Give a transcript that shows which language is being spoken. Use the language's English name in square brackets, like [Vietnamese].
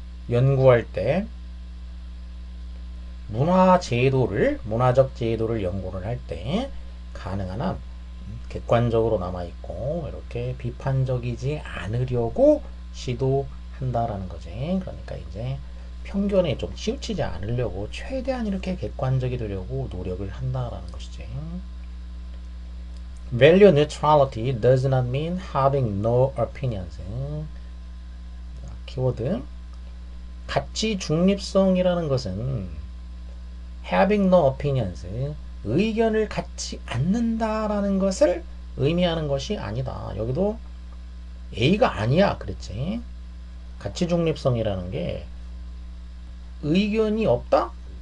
[Korean] 연구할 때 문화적 제도를 연구를 할 때 가능한 한 객관적으로 남아있고 이렇게 비판적이지 않으려고 시도한다라는 거지. 그러니까 이제 편견에 좀 치우치지 않으려고 최대한 이렇게 객관적이 되려고 노력을 한다라는 것이지. [English] Value neutrality does not mean having no opinions. [Korean] 키워드 가치 중립성이라는 것은 [English] having no opinions, [Korean] 의견을 갖지 않는다라는 것을 의미하는 것이 아니다. 여기도 A가 아니야 그랬지. 가치 중립성이라는 게 의견이 없다?